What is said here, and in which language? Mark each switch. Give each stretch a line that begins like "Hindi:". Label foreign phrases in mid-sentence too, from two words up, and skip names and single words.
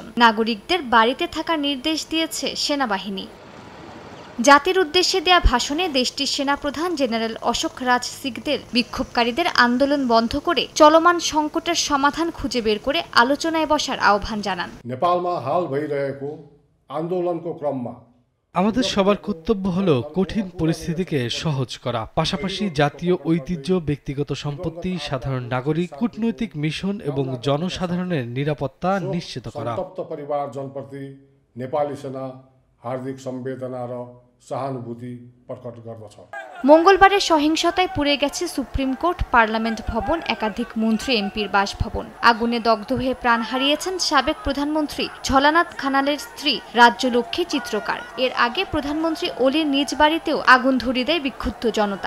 Bangla: নাগরিকদের বাড়িতে থাকার নির্দেশ দিয়েছে সেনাবাহিনী। জাতির উদ্দেশ্যে দেয়া ভাষণে দেশটির সেনাপ্রধান জেনারেল অশোক রাজ সিংদেল বিক্ষোভকারীদের আন্দোলন বন্ধ করে চলমান সংকটের সমাধান খুঁজে বের করে আলোচনায় বসার আহ্বান জানান।
Nepali: নেপালमा हाल भइरहेको आन्दोलनको क्रममा
Bangla: আমাদের সবার কর্তব্য হলো কঠিন পরিস্থিতিকে সহজ করা, পাশাপাশি জাতীয় ঐতিহ্য, ব্যক্তিগত সম্পত্তি, সাধারণ নাগরিক, কূটনৈতিক মিশন এবং জনসাধারণের নিরাপত্তা নিশ্চিত করা।
Nepali: संतप्त परिवारजनप्रति नेपाली सेना हार्दिक संवेदना र सहानुभूति प्रकट गर्दछ।
Bangla: মঙ্গলবারের সহিংসতায় পুড়ে গেছে সুপ্রিম কোর্ট, পার্লামেন্ট ভবন, একাধিক মন্ত্রী এমপির বাসভবন। আগুনে দগ্ধ হয়ে প্রাণ হারিয়েছেন সাবেক প্রধানমন্ত্রী ঝলানাথ খানালের স্ত্রী রাজ্যলক্ষ্মী চিত্রকার। এর আগে প্রধানমন্ত্রী ওলির নিজ বাড়িতেও আগুন ধরিয়ে দেয় বিক্ষুব্ধ জনতা।